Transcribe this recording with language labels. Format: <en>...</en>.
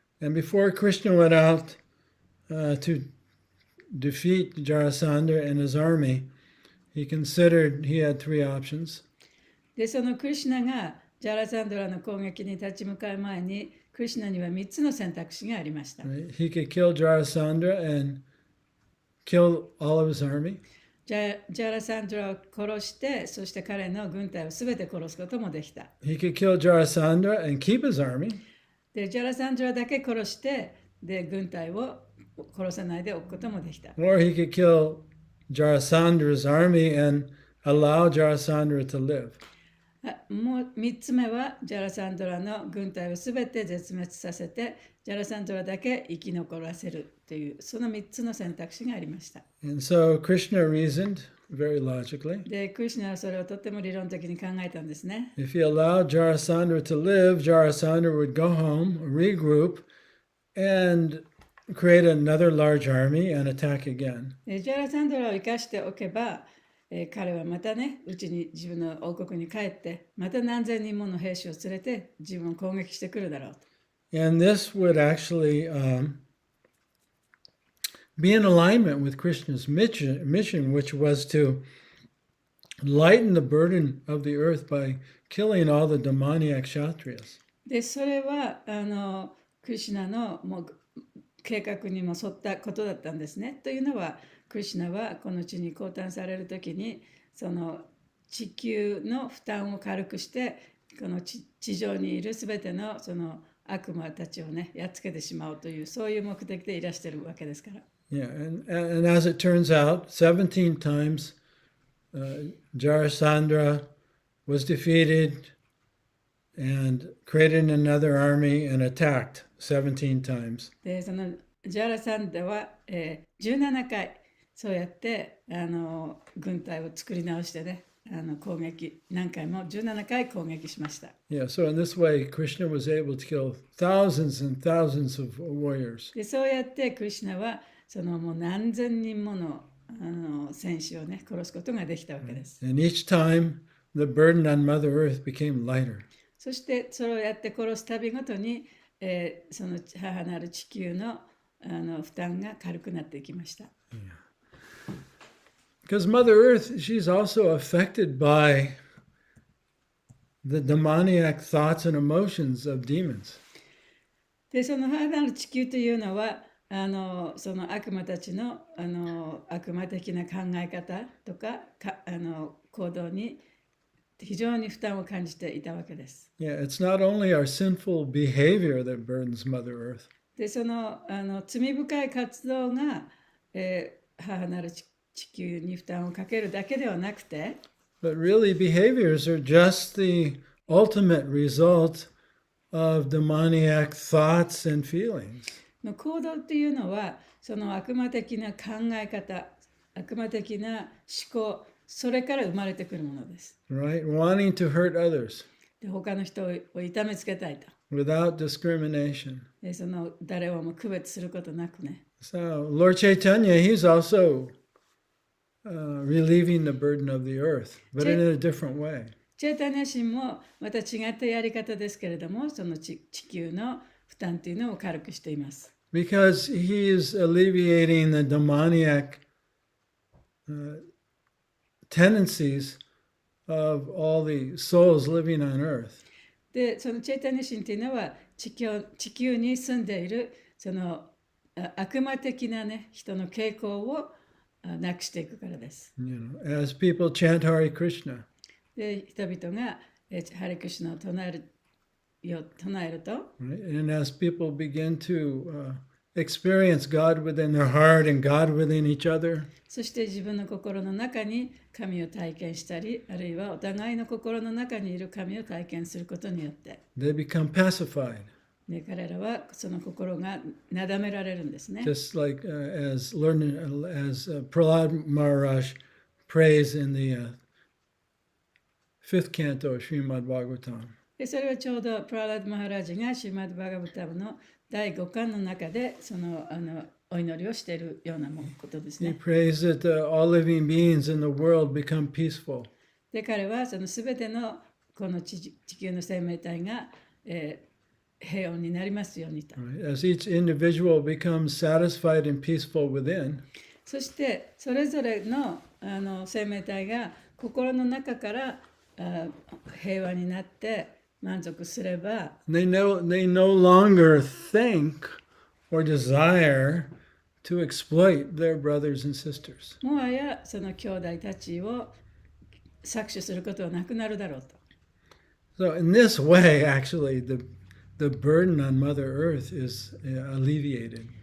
<en>And before Krishna went out to defeat Jarasandha and his army, he considered he had three options.</en> <ja>で、そのクリシュナがジャラサンドラの攻撃に立ち向かう前に、クリシュナには3つの選択肢がありました。</ja> <en>Right? He could kill Jarasandha and kill all of his army.</en> <ja>ジャラサンドラを殺して、そして彼の軍隊をすべて殺すこともできた。</ja> <en>He could kill Jarasandha and keep his army.</en> <ja>で、ジャラサンドラだけ殺して、で、軍隊を殺さないでおくこともできた。</ja> <en>Or he could kill Jarasandra's army and allow Jarasandha to live.</en> <ja>もう3つ目は、ジャラサンドラの軍隊をすべて絶滅させて、ジャラサンドラだけ生き残らせるという、その3つの選択肢がありました。</ja> <en>And so Krishna reasoned very logically.</en> <ja>で、クリシュナはそれをとっても理論的に考えたんですね。</ja> <en>If he allowed Jarasandha to live, Jarasandha would go home, regroup, and create another large army and attack again.</en> <ja>で、ジャラサンドラを生かしておけば、彼はまたね、うちに自分の王国に帰って、また何千人もの兵士を連れて自分を攻撃してくるだろうと。</ja> <en>And this would actually be in alignment with Krishna's mission, which was to lighten the burden of the earth by killing all the demoniac kshatriyas.</en> <ja>で、それはクリシュナのもう計画にも沿ったことだったんですね。というのは、クリシュナはこの地に降誕されるときに、その地球の負担を軽くして、この地上にいるすべてのその悪魔たちをね、やっつけてしまうという、そういう目的でいらしているわけですから。</ja> <en>Yeah, and as it turns out, 17 times Jarasandha was defeated and created another army and attacked 17 times.</en> <ja>で、そのジャラサンダは、17回そうやって軍隊を作り直してね、攻撃何回も17回攻撃しました。</ja> <en>Yeah, so in this way, Krishna was able to kill thousands and thousands of warriors.</en> <ja>で、そうやってクリシュナはそのもう何千人もの戦士をね、殺すことができたわけです。</ja> <en>And each time, the burden on Mother Earth became lighter.</en> <ja>そしてそれをやって殺すたびごとに、その母なる地球の負担が軽くなっていきました。</ja> <en>Because Mother Earth, she's also affected by the demoniac thoughts and emotions of demons.</en> <ja>で、その母なる地球というのは、その悪魔たちの悪魔的な考え方とか、行動に非常に負担を感じていたわけです。</ja> <en>Yeah, it's not only our sinful behavior that burdens Mother Earth.</en> <ja>で、その罪深い活動が、母なる地球に負担をかけるだけではなくて、</ja> <en>but really behaviors are just the ultimate result of demoniac thoughts and feelings.</en> <ja>の行動っていうのは、その悪魔的な考え方、悪魔的な思考、それから生まれてくるものです。</ja> <en>Right? Wanting to hurt others</en> <ja>で、他の人を痛めつけたいと。</ja> <en>without discrimination.</en> <ja>で、その誰をも区別することなくね。</ja> <en>So Lord Chaitanya, he's also relieving the burden of the earth, but in a different way.</en> <ja>チェータニャ神もまた違ったやり方ですけれども、その地球の負担というのを軽くしています。</ja> <en>Because he is alleviating the demoniac tendencies of all the souls living on earth.</en> <ja>で、そのチェータニャ神というのは地球に住んでいるその悪魔的なね、人の傾向をなくしていくからです。</ja> <en>As people chant Hare Krishna.</en> <ja>で、人々がハレクシナを唱えると、</ja> <en>Right? And as people begin to experience God within their heart and God within each other,</en> <ja>そして自分の心の中に神を体験したり、あるいはお互いの心の中にいる神を体験することによって、</ja> <en>they become pacified.</en> <ja>で彼らはその心がなだめられるんですね。</ja> <en>Just like as Prahlad Maharaj prays in the fifth canto of Srimad Bhagavatam.</en> <ja>でそれはちょうどプララッド・マハラジがシーマッド・バガバタムの第5巻の中でそのお祈りをしているようなことです</ja> <en>He</en> <ja>ね。</ja> <en>prays that all living beings in the world become peaceful.</en> <ja>で彼はそのすべてのこの地球の生命体が、平穏になりますようにと。</ja> <en>Right? As each individual becomes satisfied and peaceful within,</en> <ja>そしてそれぞれの、生命体が心の中から平和になって満足すれば、</ja> <en>they no longer think or desire to exploit their brothers and sisters.</en> <ja>もはやその兄弟たちを搾取することはなくなるだろうと。</ja> <en>So in this way, actually, the burden on Mother Earth is alleviated.</en>